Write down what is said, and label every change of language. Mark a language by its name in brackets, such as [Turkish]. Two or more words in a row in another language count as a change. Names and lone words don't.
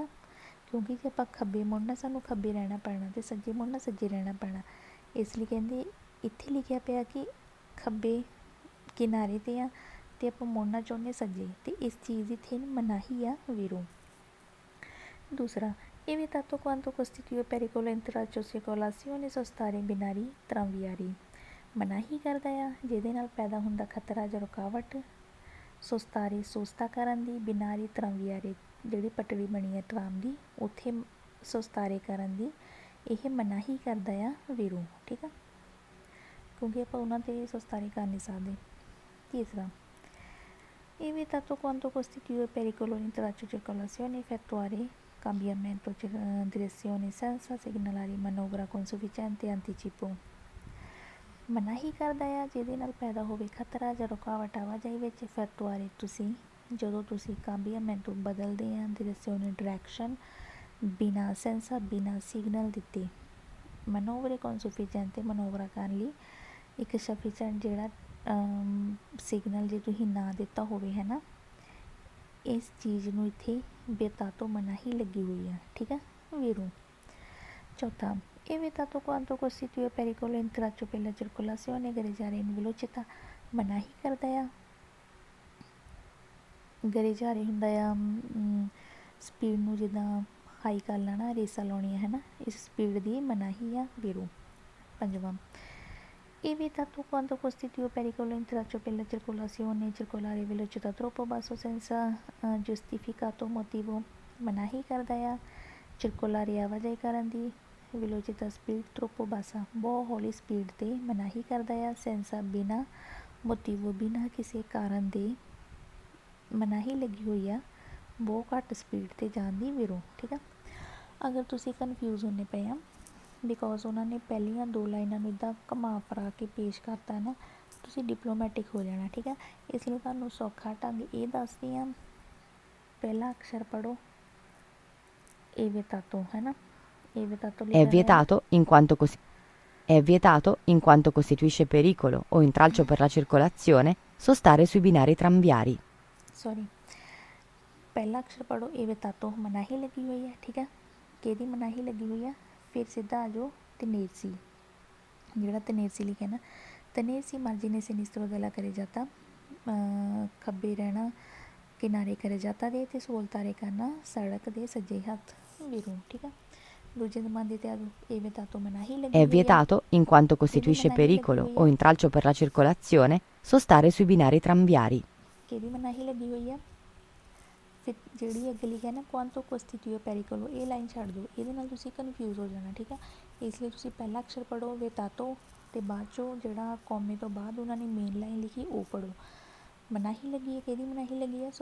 [Punjabi] ਕਿਉਂਕਿ ਜੇ ਆਪਾਂ ਖੱਬੇ ਮੁੜਨਾ ਸਾਨੂੰ ਖੱਬੇ ਰਹਿਣਾ ਪੈਣਾ ਅਤੇ ਸੱਜੇ ਮੁੜਨਾ ਸੱਜੇ ਰਹਿਣਾ ਪੈਣਾ, ਇਸ ਲਈ ਕਹਿੰਦੇ ਇੱਥੇ ਲਿਖਿਆ ਪਿਆ ਕਿ ਖੱਬੇ ਕਿਨਾਰੇ 'ਤੇ ਆ ਅਤੇ ਆਪਾਂ ਮੁੜਨਾ ਚਾਹੁੰਦੇ ਸੱਜੇ, ਅਤੇ ਇਸ ਚੀਜ਼ ਦੀ ਇੱਥੇ ਮਨਾਹੀ ਆ, ਵੀਰੋ। ਦੂਸਰਾ, ਇਹ [Italian] vietato quanto costituisce pericolo intralcio circolazione sostare binari tranviari, [Punjabi] ਮਨਾਹੀ ਕਰਦਾ ਆ ਜਿਹਦੇ ਨਾਲ ਪੈਦਾ ਹੁੰਦਾ ਖਤਰਾ ਜਾਂ ਰੁਕਾਵਟ, ਸੋਸਤਾਰੇ ਸੋਸਤਾ ਕਰਨ ਦੀ, [Italian] binari tranviari [Punjabi] ਜਿਹੜੀ ਪਟੜੀ ਬਣੀ ਹੈ ਟਰਾਮ ਦੀ, ਉੱਥੇ ਸੋਸਤਾਰੇ ਕਰਨ ਦੀ, ਇਹ ਮਨਾਹੀ ਕਰਦਾ ਆ, ਵੀਰੋ, ਠੀਕ ਆ, ਕਿਉਂਕਿ ਆਪਾਂ ਉਹਨਾਂ 'ਤੇ ਸੋਸਤਾਰੇ ਕਰ ਨਹੀਂ ਸਕਦੇ। ਤੀਸਰਾ, [Italian] il vietato quanto costituisce pericolo intralcio circolazione effettuare cambiamento direzione senza segnalare manovra con sufficiente anticipo, [Punjabi] ਮਨਾਹੀ ਕਰਦਾ ਆ ਜਿਹਦੇ ਨਾਲ ਪੈਦਾ ਹੋਵੇ ਖਤਰਾ ਜਾਂ ਰੁਕਾਵਟ ਆਵਾਜਾਈ ਵਿੱਚ, effettuare ਜਦੋਂ ਤੁਸੀਂ cambiamento ਬਦਲਦੇ ਆ, direzione ਡਾਇਰੈਕਸ਼ਨ, ਬਿਨਾਂ senza ਬਿਨਾਂ ਸਿਗਨਲ ਦਿੱਤੇ, [Italian] manovre con sufficiente [Punjabi] ਮਨੋਵਰਾ ਕਰਨ ਲਈ ਇੱਕ ਸਫੀਸ਼ੈਂਟ ਜਿਹੜਾ ਸਿਗਨਲ ਜੇ ਤੁਸੀਂ ਨਾ ਦਿੱਤਾ ਹੋਵੇ, ਹੈ ਨਾ, ਇਸ ਚੀਜ਼ ਨੂੰ ਇੱਥੇ ਵਿਤਾਤੋ ਮਨਾਹੀ ਲੱਗੀ ਹੋਈ ਆ, ਠੀਕ ਆ, ਵੀਰੋ। ਚੌਥਾ, ਇਹ [Italian] vietato quanto costituisce pericolo intralcio per la circolazione gareggiare in velocità, [Punjabi] ਮਨਾਹੀ ਕਰਦਾ ਆ, gareggiare ਹੁੰਦਾ ਆ ਸਪੀਡ ਨੂੰ ਜਿੱਦਾਂ ਹਾਈ ਕਰ ਲੈਣਾ, ਰੇਸਾਂ ਲਾਉਣੀਆਂ, ਹੈ ਨਾ, ਇਸ ਸਪੀਡ ਦੀ ਮਨਾਹੀ ਆ, ਵੀਰੋ। ਪੰਜਵਾਂ, ਇਹ [Italian] vietato quanto costituisce pericolo intralcio per la circolazione circolare velocità troppo basso senza giustificato motivo, [Punjabi] ਮਨਾਹੀ ਕਰਦਾ ਆ ਚਿਰਕੁਲਾਰੀ ਆਵਾਜਾਈ ਕਰਨ ਦੀ velocità speed [Italian] troppo bassa, [Punjabi] ਬਹੁਤ ਹੌਲੀ ਸਪੀਡ 'ਤੇ ਮਨਾਹੀ ਕਰਦਾ ਆ। senza ਬਿਨਾਂ motivo, ਬਿਨਾਂ ਕਿਸੇ ਕਾਰਨ ਦੇ ਮਨਾਹੀ ਲੱਗੀ ਹੋਈ ਆ ਬਹੁਤ ਘੱਟ ਸਪੀਡ 'ਤੇ ਜਾਣ ਦੀ ਵਿਰੋਧ। ਠੀਕ ਆ, ਅਗਰ ਤੁਸੀਂ ਕਨਫਿਊਜ਼ ਹੁੰਦੇ ਪਏ ਆ ਬਿਕੋਜ਼ ਉਹਨਾਂ ਨੇ ਪਹਿਲੀਆਂ 2 ਲਾਈਨਾਂ ਨੂੰ ਇੱਦਾਂ ਘੁਮਾ ਫਰਾ ਕੇ ਪੇਸ਼ ਕਰਤਾ ਨਾ, ਤੁਸੀਂ ਡਿਪਲੋਮੈਟਿਕ ਹੋ ਜਾਣਾ। ਠੀਕ ਆ, ਇਸ ਲਈ ਤੁਹਾਨੂੰ ਸੌਖਾ ਢੰਗ ਇਹ ਦੱਸਦੀ ਹਾਂ। ਪਹਿਲਾ ਅਕਸ਼ਰ ਪੜ੍ਹੋ, ਇਹ ਵਿਤਾਤੋ ਹੈ ਨਾ, ਇਹ ਵਿਤਾਤੋ [Italian] È [Punjabi] ਲਿਖਿਆ ਹੋਇਆ। [Italian] vietato in quanto è vietato in quanto costituisce pericolo o intralcio per la circolazione sostare sui binari tranviari। [Punjabi] ਸੌਰੀ, ਪਹਿਲਾ ਅਕਸ਼ਰ ਪੜ੍ਹੋ, ਇਹ ਵਿਤਾਤੋ ਮਨਾਹੀ ਲੱਗੀ ਹੋਈ ਹੈ। ਠੀਕ ਹੈ, ਕਿਹਦੀ ਮਨਾਹੀ ਲੱਗੀ ਹੋਈ ਆ। ਫਿਰ ਸਿੱਧਾ ਆ ਜਾਓ ਤਨੇਰਸੀ, ਜਿਹੜਾ ਤਨੇਰਸੀ ਲਿਖਿਆ ਨਾ, [Italian] tenersi margine sinistro della carreggiata, [Punjabi] ਖੱਬੇ ਰਹਿਣਾ ਕਿਨਾਰੇ carreggiata ਦੇ, ਅਤੇ ਸਵੋਲਤਾਰੇ ਕਰਨਾ ਸੜਕ ਦੇ ਸੱਜੇ ਹੱਥ ਵਿਰੋਂ। ਠੀਕ ਆ, ਦੂਜੇ ਨੰਬਰ 'ਤੇ ਆ ਜਾਓ, ਇਹ ਵਿਤਾਤੋ ਮਨਾਹੀ ਲੱਗੀ [Italian] È [Punjabi] ਹੋਈ ਹੈ। [Italian] vietato in quanto costituisce pericolo o intralcio per la circolazione sostare sui binari tranviari। [Punjabi] ਕਿਹਦੀ ਮਨਾਹੀ ਲੱਗੀ ਹੋਈ ਆ। ਫਿਰ ਜਿਹੜੀ ਅੱਗੇ ਲਿਖਿਆ ਨਾ [Italian] quanto costituisce pericolo, [Punjabi] ਇਹ ਲਾਈਨ ਛੱਡ ਦਿਓ, ਇਹਦੇ ਨਾਲ ਤੁਸੀਂ ਕਨਫਿਊਜ਼ ਹੋ ਜਾਣਾ। ਠੀਕ ਆ, ਇਸ ਲਈ ਤੁਸੀਂ ਪਹਿਲਾ ਅਕਸ਼ਰ ਪੜ੍ਹੋ ਵਿਤਾਤੋ, ਅਤੇ ਬਾਅਦ 'ਚੋਂ ਜਿਹੜਾ ਕੌਮੇ ਤੋਂ ਬਾਅਦ ਉਹਨਾਂ ਨੇ ਮੇਨ ਲਾਈਨ ਲਿਖੀ ਉਹ ਪੜ੍ਹੋ। ਮਨਾਹੀ ਲੱਗੀ ਹੈ, ਕਿਹਦੀ ਮਨਾਹੀ ਲੱਗੀ ਆ।